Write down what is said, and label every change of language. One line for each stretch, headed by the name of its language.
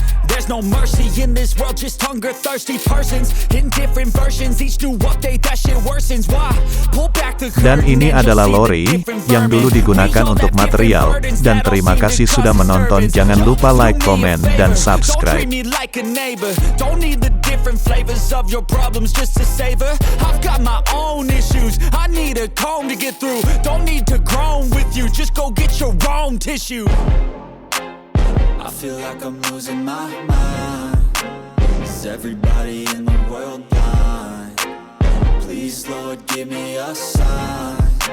English: There's no mercy in this world, just hunger-thirsty persons in different versions, each new update that shit worsens. Why? Pull back the curtain.
Indonesian: Dan ini adalah lori yang dulu digunakan untuk material. Dan terima kasih sudah menonton. Jangan lupa like, komen, dan subscribe.
English: Don't need the different flavors of your problems just to savor. I've got my own issues, I need a comb to get through. Don't need to groan with you, just go get your own tissue. I feel like I'm losing my mind. Is everybody in the world blind? Please, Lord, give me a sign.